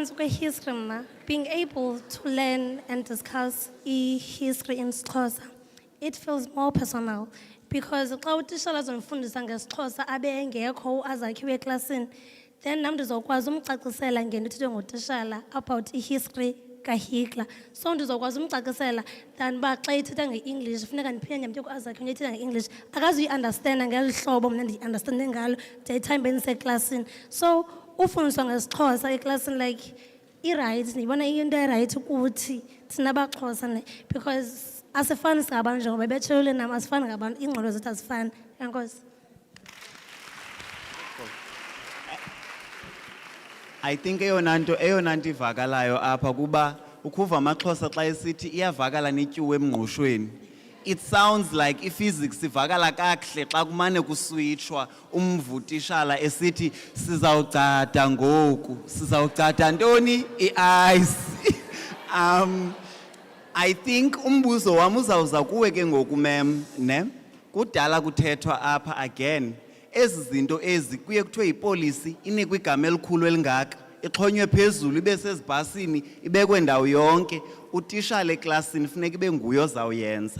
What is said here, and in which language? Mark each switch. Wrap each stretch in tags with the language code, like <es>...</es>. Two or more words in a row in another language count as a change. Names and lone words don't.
<en>History, being able to learn and discuss history in Xhosa it feels more personal.</en> <xh>Because xa utishala azondifundisa ngesiXhosa abe engekho azakhiwe eklasini, then nam ndizokwazi umcacisela ngento ethethwe ngutishala</xh> <en>about history</en> <xh>kaHitler. So ndizokwazi umcacisela than uba xa ithetha nge-English funeka ndiphinde ndiyamtye azakhe into ethetha nge-English akazuyi-understanda ngeli hlobo mna ndiyi-understande ngalo daytime bendiseklasini. So ufundiswa ngesiXhosa eklasini like irayithi, ndiyibona iyinto erayithi kuthi thina abaXhosa because asifani singabantu njengoba betshewule nam asifani ngabantu, iingqondo zethu azifani. Enkosi.</xh> <en>I think</en> <xh>eyona nto ivakalayo apha kuba ukuva amaXhosa xa esithi iyavakala netyuwa emngqushweni.</xh> <en>It sounds like</en> <xh>i-physics ivakala kakuhle xa kumane kuswitshwa umvutishala esithi sizawucada ngoku, sizawucada ntoni i-ice.</xh> <en>I think</en> <xh>umbuzo wam uzawuza kuwe ke ngoku mem, ne? Kudala kuthethwa apha again. Ezi zinto ezi kuye kuthiwe yipolisi inikwe igama elikhulu elingaka, ixhonywe phezulu ibe sezibhasini ibekwe ndawo yonke, utishala eklasini funeka ibe nguye ozawuyenza.</xh>